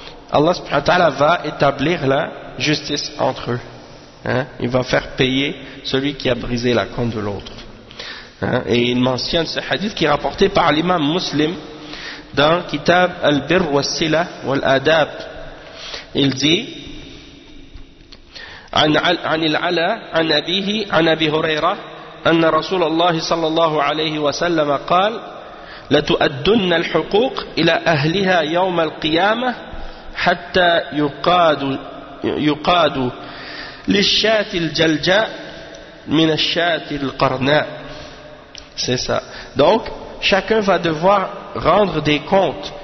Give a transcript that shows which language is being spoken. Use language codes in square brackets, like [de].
[fr] Allah subhanahu wa ta'ala va établir la justice entre eux, hein, il va faire payer celui qui a brisé la corne de l'autre. Et il mentionne ce hadith qui est rapporté par l'imam muslim dans Kitab al-Birr wa-Sila wa-Al-Adab. Il dit [ar] عن العلا عن أبيه عن أبي هريرة أن رسول الله صلى الله عليه وسلم قال لتؤدن الحقوق إلى أهلها يوم القيامة حتى يقاد للشاة الجلجاء من الشاة القرناء. [fr] C'est ça. Donc, chacun va devoir rendre des comptes.